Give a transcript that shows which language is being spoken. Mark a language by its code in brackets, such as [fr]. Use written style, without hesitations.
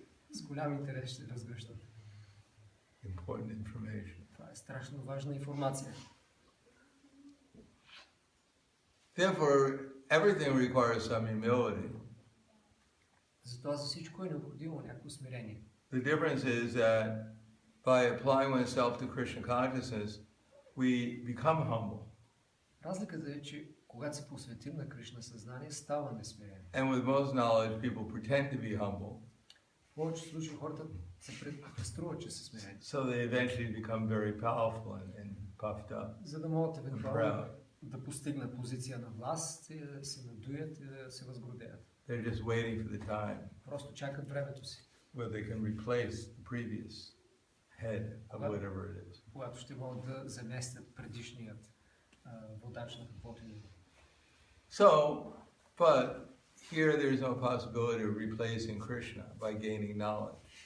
[bg] С голям интерес ще разгръщат. [en] Important information. [bg] Това е страшно важна информация. [en] Therefore, everything requires some humility. [bg] Затова за всичко е необходимо някакво смирение. [en] The difference is that by applying oneself to Krishna consciousness, we become humble. [bg] Разликата е, че когато се посветим на Кришна съзнание, ставаме смирени. [en] And with most knowledge, people pretend to be humble. [bg] В повечето случаи хората се преструват, че са смирени. [en] So they eventually become very powerful and puffed up. [bg] За да могат евентуално да постигнат позиция на власт, и да се надуят и да се възгордеят. [en] They're just waiting for the time [bg] Просто чакат времето си. [en] where they can replace the previous head of whatever it is. [bg] Когато ще могат да заместят предишният водач на каквото и. [en] So, but here there's no possibility of replacing Krishna by gaining knowledge.